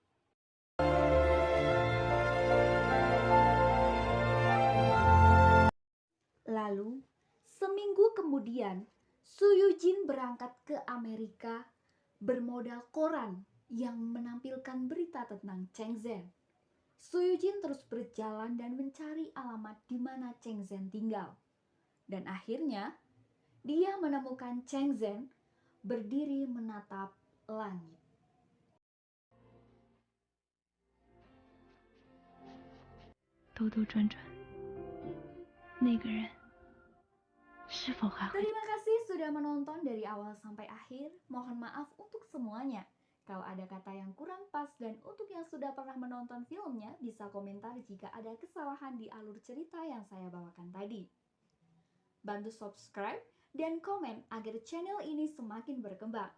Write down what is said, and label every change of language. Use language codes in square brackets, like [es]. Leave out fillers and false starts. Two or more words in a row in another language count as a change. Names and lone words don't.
[id] Lalu, seminggu kemudian, Su Yujin berangkat ke Amerika bermodal koran yang menampilkan berita tentang Cheng Zhen. Su Yujin terus berjalan dan mencari alamat di mana Cheng Zhen tinggal. Dan akhirnya, dia menemukan Cheng Zhen berdiri menatap langit. [zh] 兜兜转转，那个人是否还会？ [id] Terima kasih sudah menonton dari awal sampai akhir. Mohon maaf untuk semuanya. Kalau ada kata yang kurang pas dan untuk yang sudah pernah menonton filmnya bisa komentar jika ada kesalahan di alur cerita yang saya bawakan tadi. Bantu subscribe dan komen agar channel ini semakin berkembang.